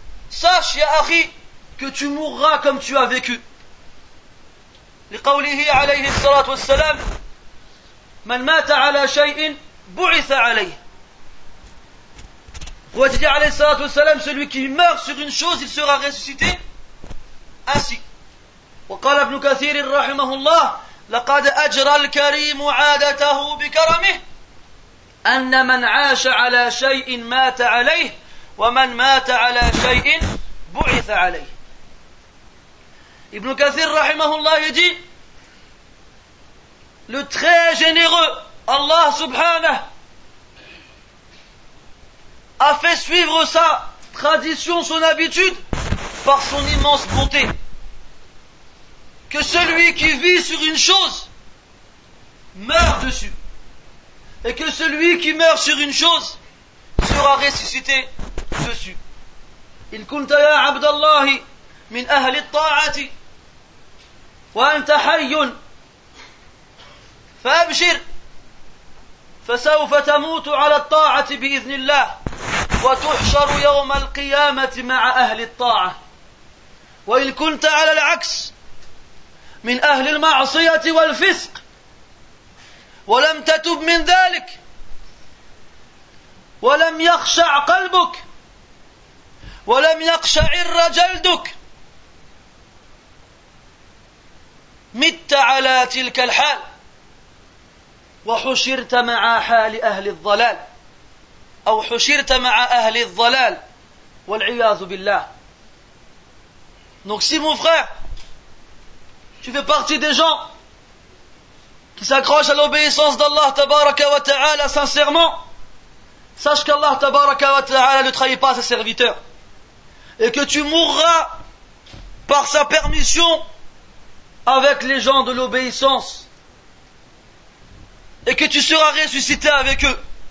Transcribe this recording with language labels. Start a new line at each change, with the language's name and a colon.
French: Sache, ya akhi, que tu mourras comme tu as vécu.
Arabic: لقوله عليه الصلاة والسلام: من مات على شيء بعث عليه.
French: Prophète dit alayhi salatu wassalam, celui qui meurt sur une chose, il sera ressuscité ainsi.
Arabic: وقال ابن كثير رحمه الله لقد أجرى الكريم عادته بكرمه أن من عاش على شيء مات عليه ومن مات على شيء بعث عليه.
French: Ibn Kathir rahimahullah il dit, le très généreux Allah subhanahu a fait suivre sa tradition, son habitude par son immense bonté, que celui qui vit sur une chose meurt dessus, et que celui qui meurt sur une chose sera ressuscité dessus.
Arabic: إن كنت يا عبد الله من أهل الطاعة وأنت حي فأبشر فسوف تموت على الطاعة بإذن الله وتحشر يوم القيامة مع أهل الطاعة. وإن كنت على العكس من أهل المعصية والفسق ولم تتب من ذلك ولم يخشع قلبك ولم يقشعر جلدك مت على تلك الحال وحشرت مع حال أهل الضلال أو حشرت مع أهل الضلال والعياذ بالله.
French: Donc si mon frère, tu fais partie des gens qui s'accrochent à l'obéissance d'Allah tabaraka wa ta'ala sincèrement, sache qu'Allah tabaraka wa ta'ala ne trahit pas ses serviteurs et que tu mourras par sa permission avec les gens de l'obéissance et que tu seras ressuscité avec eux.